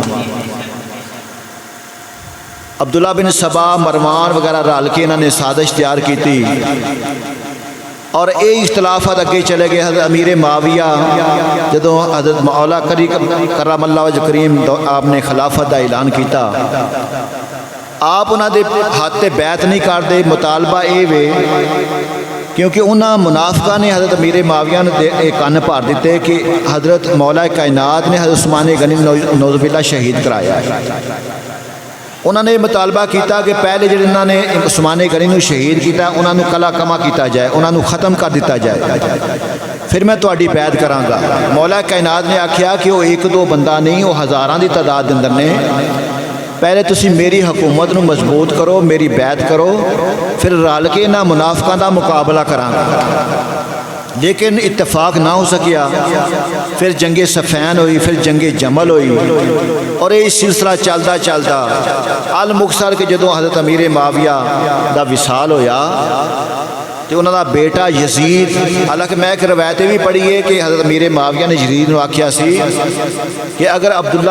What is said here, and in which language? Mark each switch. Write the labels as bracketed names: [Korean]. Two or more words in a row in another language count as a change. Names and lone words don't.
[Punjabi] عبداللہ بن سبا مروان وغیرہ رل کے [Urdu] انہوں نے سازش تیار کی تھی، [Punjabi] اور اے اختلافات اگے چلے گئے۔ حضرت امیر معاویہ جدوں حضرت مولا [Arabic] کرم اللہ وجہ کریم [Punjabi] آپ نے خلافت کا اعلان کیتا، آپ انہاں دے ہاتھ تے بیعت نہیں کردے، مطالبہ اے وے کیونکہ انہاں منافقاں نے حضرت امیر معاویہ نے کن بھر دیتے کہ حضرت مولا کائنات نے حضرت عثمان غنی [Arabic] نعوذ باللہ [Punjabi] شہید کرایا ہے۔ انہوں نے مطالبہ کیتا کہ پہلے جڑے انہوں نے عثمان غنی نو شہید کیتا انہوں نے کلا کما کیتا جائے، انہوں نے ختم کر دیتا جائے، پھر میں تہاڈی بیعت کراں گا۔ مولا کائنات نے آکھیا کہ وہ ایک دو بندہ نہیں، وہ ہزاراں دی تعداد دے اندر نے، پہلے تسی میری حکومت نو مضبوط کرو، میری بیعت کرو، پھر رل کے نہ منافقاں دا مقابلہ کراں گا۔ لیکن اتفاق نہ ہو سکیا، پھر جنگ صفین ہوئی، پھر جنگ جمل ہوئی، [Urdu] اور یہ سلسلہ چلتا چلتا [Punjabi] المختصر کہ جدوں حضرت امیر معاویہ دا وصال ہویا تو انہوں دا بیٹا یزید، [Urdu] حالانکہ میں ایک روایتیں بھی پڑھی ہے [Punjabi] کہ حضرت امیر معاویہ نے یزید نو آکھیا سی کہ اگر عبداللہ